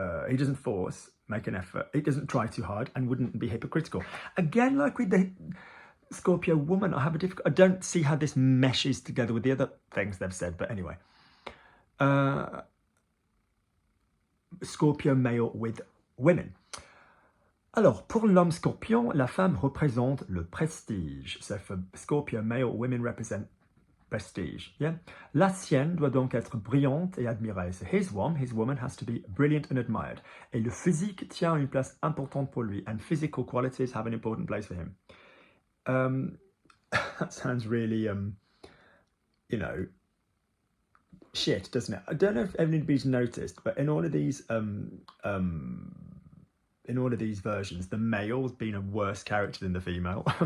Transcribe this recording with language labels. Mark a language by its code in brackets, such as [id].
[en] He doesn't force, make an effort. He doesn't try too hard and wouldn't be hypocritical. Again, like with the Scorpio woman, I don't see how this meshes together with the other things they've said, but anyway. Scorpio male with women. [fr] Alors, pour l'homme scorpion, la femme représente le prestige. [en] So for Scorpio male, women represent prestige. Yeah? [fr] La sienne doit donc être brillante et admirée. [en] So his woman has to be brilliant and admired. [fr] Et le physique tient une place importante pour lui. [en] And physical qualities have an important place for him. That sounds really, shit, doesn't it? I don't know if anybody's noticed, but in all of these versions, the male's been a worse character than the female.